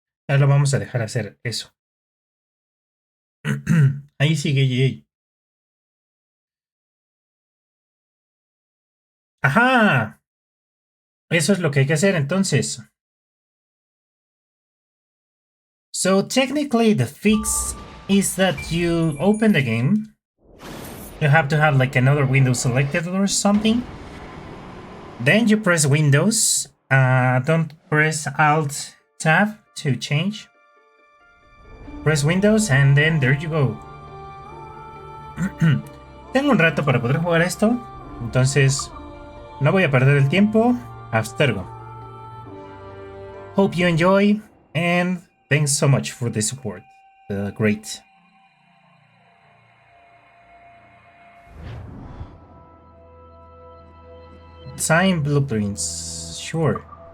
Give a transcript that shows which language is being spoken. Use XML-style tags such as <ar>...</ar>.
<es>Ya lo vamos a dejar hacer eso. Ahí sigue Jay. ¡Ajá! Eso es lo que hay que hacer entonces.</es> <en>So technically the fix is that you open the game. You have to have like another window selected or something. Then you press Windows. Don't press Alt Tab to change. Press Windows and then there you go.</en> <es>Tengo un rato para poder jugar esto. Entonces no voy a perder el tiempo. Abstergo.</es> <en>Hope you enjoy and thanks so much for the support. Great. Time blueprints. Sure.</en>